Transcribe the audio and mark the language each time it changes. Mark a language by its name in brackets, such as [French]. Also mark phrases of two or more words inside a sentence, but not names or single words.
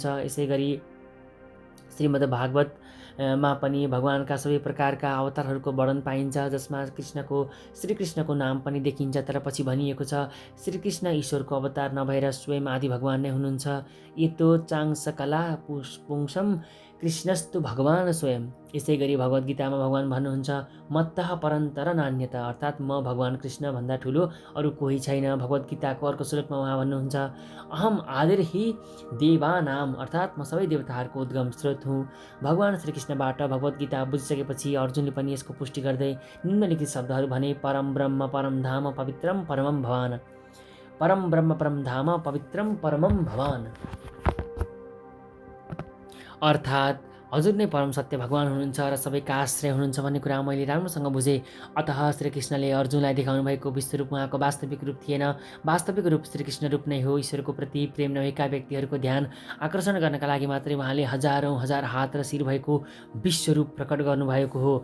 [Nepali] यसै गरी श्रीमद् भागवतमा पनि भगवानका सबै प्रकारका अवतारहरूको वर्णन पाइन्छ, जसमा श्रीकृष्णको नाम पनि देखिन्छ। तर पछि भनिएको छ, श्रीकृष्ण ईश्वरको अवतार नभएर स्वयं आदि भगवान नै हुनुहुन्छ। [Sanskrit] यतो चांसकला पुंसम कृष्णस्तु भगवान् स्वयं। [Nepali] यसै गरी भगवद्गीतामा भगवान् भन्नुहुन्छ [Sanskrit] मत्तः परन्तर नान्यता, [Nepali] अर्थात् म भगवान् कृष्णभन्दा ठुलो अरू कोही छैन। भगवद्गीताको अर्को श्लोकमा उहाँ भन्नुहुन्छ [Sanskrit] अहम आदिर्हि देवानाम, [Nepali] अर्थात् म सबै देवताहरूको उद्गम स्रोत हुँ। भगवान् श्रीकृष्णबाट भगवद्गीता बुझिसकेपछि अर्जुनले पनि यसको पुष्टि गर्दै निम्नलिखित शब्दहरू भने [Sanskrit] परम ब्रह्म परम धाम पवित्रम परमम भवान्। परम ब्रह्म परम धाम पवित्रम परमम भवान्, [Nepali] अर्थात् हजुर नै परम सत्य भगवान् हुनुहुन्छ र सबैका आश्रय हुनुहुन्छ भन्ने कुरा मैले राम्रोसँग बुझेँ। अतः श्रीकृष्णले अर्जुनलाई देखाउनु भएको विश्वरूप उहाँको वास्तविक रूप थिएन। वास्तविक रूप श्रीकृष्ण रूप नै हो। ईश्वरको प्रति प्रेम नभएका व्यक्तिहरूको ध्यान आकर्षण गर्नका लागि मात्रै उहाँले हजारौँ हजार हात र शिर भएको विश्वरूप प्रकट गर्नुभएको हो।